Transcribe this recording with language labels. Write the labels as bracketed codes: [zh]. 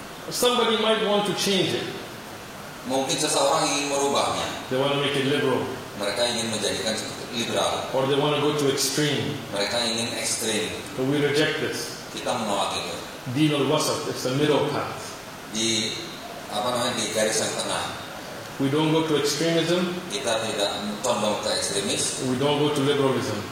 [en] Somebody might want to change it. [id] Mungkin seseorang ingin merubahnya. [en] They want to make it liberal. [id] Mereka ingin menjadikan liberal. [en] Or they want to go to extreme. [id] Mereka ingin ekstrim. [en] But we reject this. [id] Kita menolak itu. [ar] Din al-wasat, [en] it's the middle path. [id] Di di garis yang tengah. [en] We don't go to extremism. [id] Kita tidak condong ke ekstremis. [en] We don't go to liberalism.